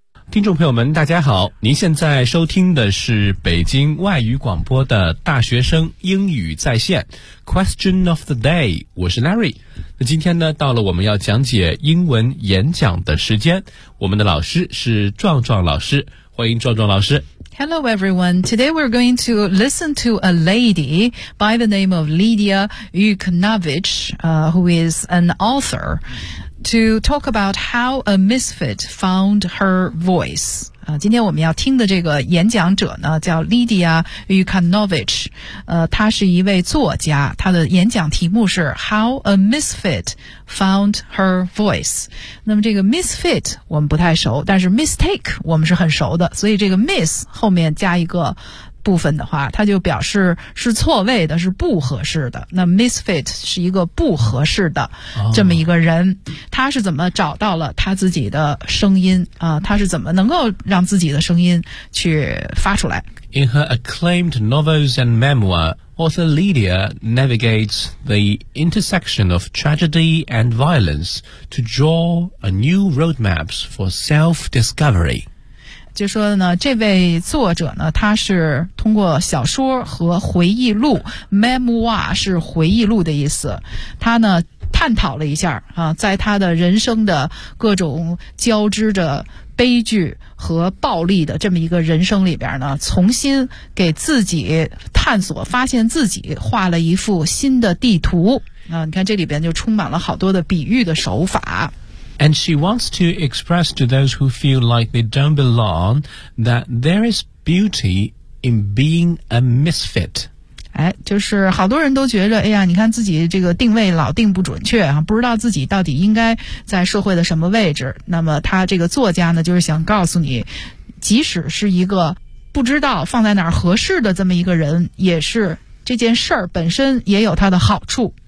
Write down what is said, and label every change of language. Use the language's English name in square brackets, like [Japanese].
[Chinese] 听众朋友们大家好，您现在收听的是北京外语广播的大学生英语在线 Question of the day， 我是 Larry。那今天呢，到了我们要讲解英文演讲的时间，我们的老师是壮壮老师，欢迎壮壮老师。 [English] Hello everyone, today we're going to listen to a lady by the name of Lydia Yukonovich, who is an authorTo talk about how a misfit found her voice. [Chinese] 今天我们要听的这个演讲者呢叫 Lydia Yukonovich. 她是一位作家，她的演讲题目是 [English] How a misfit found her voice. [Chinese] 那么这个 misfit 我们不太熟，但是 mistake 我们是很熟的，所以这个 miss 后面加一个部分的话，它就表示是错位的，是不合适的。那 misfit 是一个不合适的这么一个人，他是怎么找到了他自己的声音啊？他是怎么能够让自己的声音去发出来 [English] ？In her acclaimed novels and memoir, author Lydia navigates the intersection of tragedy and violence to draw a new roadmap for self-discovery. [Chinese] 就说呢，这位作者呢，他是通过小说和回忆录 ，memoir 是回忆录的意思，他呢探讨了一下啊，在他的人生的各种交织着悲剧和暴力的这么一个人生里边呢，重新给自己探索，发现自己，画了一幅新的地图啊。你看这里边就充满了好多的比喻的手法。 [English] And she wants to express to those who feel like they don't belong that there is beauty in being a misfit. [Chinese] 哎，就是好多人都觉得，哎呀，你看自己这个定位老定不准确啊，不知道自己到底应该在社会的什么位置。那么他这个作家呢，就是想告诉你，即使是一个不知道放在哪儿合适的这么一个人，也是这件事儿本身也有它的好处。